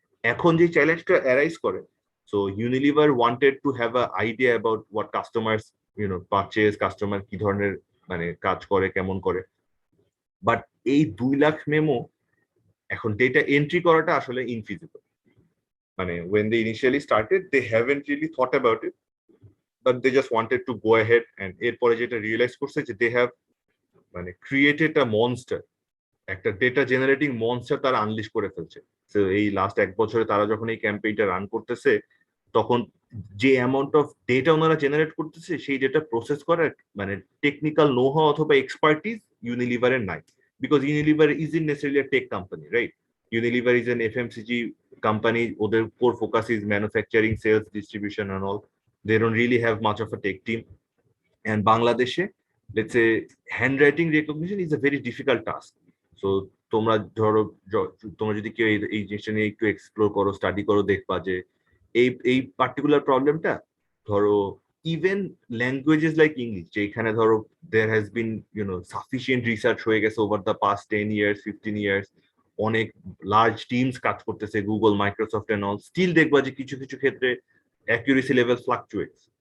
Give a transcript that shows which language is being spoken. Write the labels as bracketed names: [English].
[Bangla] এখন যে চ্যালেঞ্জটা অ্যারাইজ করে, [English] so Unilever wanted to have a idea about what customers purchase, [Bangla] customer কি ধরনের মানে কাজ করে, কেমন করে। বাট এই 2 লাখ মেমো এখন ডেটা এন্ট্রি করাটা আসলে ইনফিজিবল। [English] মানে when they initially started they haven't really thought about it, but they just wanted to go ahead, and [Bangla] এরপরে যেটা রিয়েলাইজ করছে যে [English] they have মানে created a monster, [Bangla] একটা ডেটা জেনারেটিং মনস্টার তারা আনলিশ করে ফেলছে। তো এই লাস্ট 1 বছরে তারা যখন এই ক্যাম্পেইনটা রান করতেছে, তখন যে অ্যামাউন্ট অফ ডেটা ওনারা জেনারেট করতেছে, সেই ডেটা প্রসেস করার মানে টেকনিক্যাল নো হাউ অথবা এক্সপার্টিস ইউনিলিভারের নাই, [English] Because Unilever is in necessarily a tech company, right? Unilever is an FMCG company. Their core focus is manufacturing, sales, distribution, and all. They don't really have much of a tech team. And Bangladesh, let's say, handwriting recognition is a very difficult task. [Bangla] So, তোমরা ধরো তোমরা যদি কেউ এই জিনিসটা নিয়ে একটু explore করো, স্টাডি করো, দেখবা যে এই পার্টিকুলার প্রবলেমটা ধরো [English] even languages like English, [Bangla] যেখানে ধরো [English] there has been sufficient research [Bangla] হয়ে গেছে [English] over the past 10 years, 15 years, [Bangla] অনেক লার্জ টিমস কাজ করতেছে, Google, Microsoft and all, still দেখবা যে কিছু কিছু ক্ষেত্রে অ্যাকুরেসি লেভেল ফ্লাকচুয়েটস।